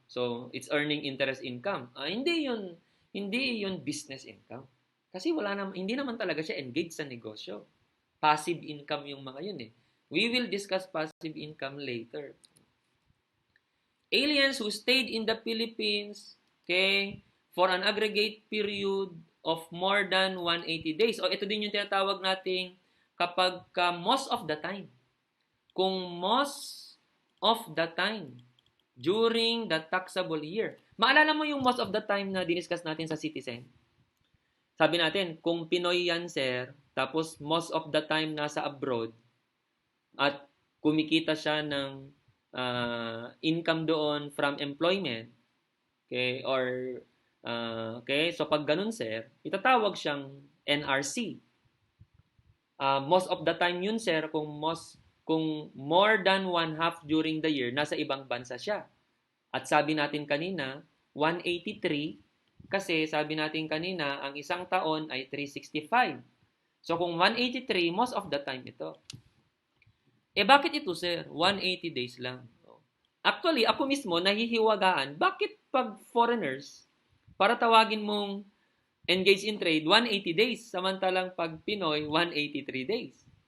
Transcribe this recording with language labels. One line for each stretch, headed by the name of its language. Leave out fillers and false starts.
English: So, it's earning interest income.
Filipino: Hindi yun business income. Kasi hindi naman talaga siya engaged sa negosyo. Passive income yung mga yun eh.
English: We will discuss passive income later. Aliens who stayed in the Philippines, okay, for an aggregate period of more than 180 days.
Filipino: O ito din yung tinatawag nating kapag most of the time. Kung most of the time during the taxable year. Maalala mo yung most of the time na diniscuss natin sa citizen? Sabi natin, kung Pinoy yan, sir, tapos most of the time nasa abroad, at kumikita siya ng income doon from employment, okay, or okay, so pag ganun, sir, itatawag siyang NRC.
English: Most of the time yun, sir, kung more than one half during the year,
Filipino: nasa ibang bansa siya. At sabi natin kanina, 183, kasi sabi natin kanina, ang isang taon ay 365. So kung 183, most of the time ito. Bakit ito, sir? 180 days lang. Actually, ako mismo nahihiwagaan, bakit pag foreigners, para tawagin mong engage in trade, 180 days, samantalang pag Pinoy, 183 days.